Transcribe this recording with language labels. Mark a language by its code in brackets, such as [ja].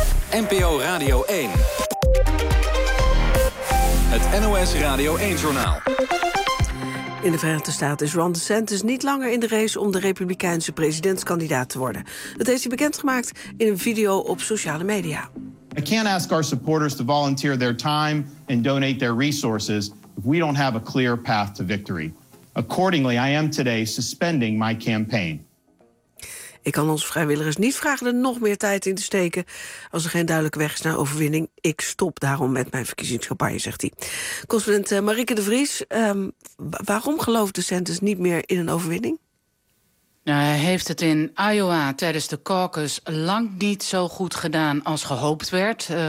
[nl] NPO Radio 1. Het NOS Radio 1-journaal. In de Verenigde Staten is Ron DeSantis niet langer in de race om de Republikeinse presidentskandidaat te worden. Dat heeft hij bekendgemaakt in een video op sociale media. [en] I can't ask our supporters to volunteer their time and donate their resources if we don't have a clear path to victory. Accordingly, I am today suspending my campaign. [nl] Ik kan onze vrijwilligers niet vragen er nog meer tijd in te steken. Als er geen duidelijke weg is naar overwinning, ik stop daarom met mijn verkiezingscampagne, zegt hij. Correspondent Marieke de Vries, waarom gelooft DeSantis niet meer in een overwinning? Nou, hij heeft het in Iowa tijdens de caucus lang niet zo goed gedaan als gehoopt werd.